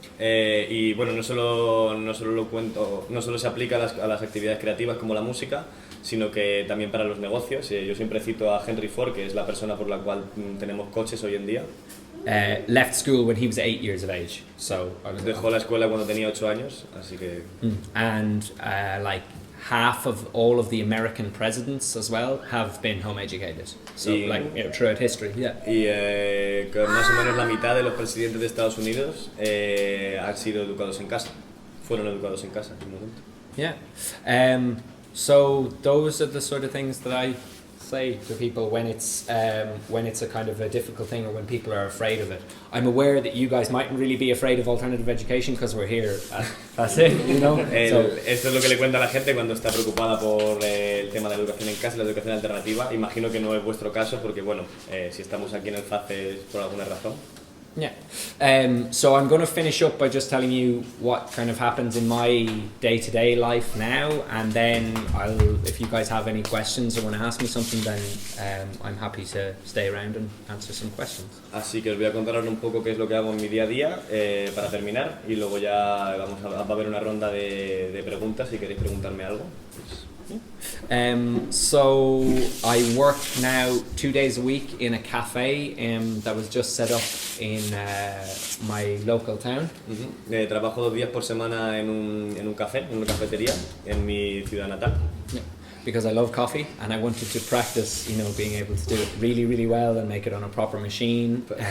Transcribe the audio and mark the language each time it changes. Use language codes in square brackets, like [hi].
[es] Y bueno, no solo lo cuento, no solo se aplica a las actividades creativas como la música, sino que también para los negocios. Yo siempre cito a Henry Ford, que es la persona por la cual tenemos coches hoy en día. [en] Left school when he was 8 years of age, so [es] dejó la escuela cuando tenía 8 años, así que. [en] And like half of all of the American presidents as well have been home educated, so like, you know, throughout history. Yeah. [es] Y que más o menos la mitad de los presidentes de Estados Unidos han sido educados en casa, fueron educados en casa en un momento. Yeah. [en] So those are the sort of things that I say to people when it's a kind of a difficult thing, or when people are afraid of it. I'm aware that you guys mightn't really be afraid of alternative education because we're here. That's it, you know. [es] Esto es lo que le cuento a la gente cuando está preocupada por el tema de la educación en casa y la educación alternativa. Imagino que no es vuestro caso porque, bueno, si estamos aquí en el FACE es por alguna razón. Yeah. [en] So I'm going to finish up by just telling you what kind of happens in my day-to-day life now, and then if you guys have any questions or want to ask me something, then I'm happy to stay around and answer some questions. [es] Así que os voy a contar ahora un poco qué es lo que hago en mi día a día para terminar, y luego ya va a haber una ronda de preguntas si queréis preguntarme algo. Pues. [en] So I work now 2 days a week in a cafe that was just set up in my local town. [es] Trabajo 2 días por semana en un café, en una cafetería en mi ciudad natal. Yeah. [en] Because I love coffee and I wanted to practice, being able to do it really, really well and make it on a proper machine.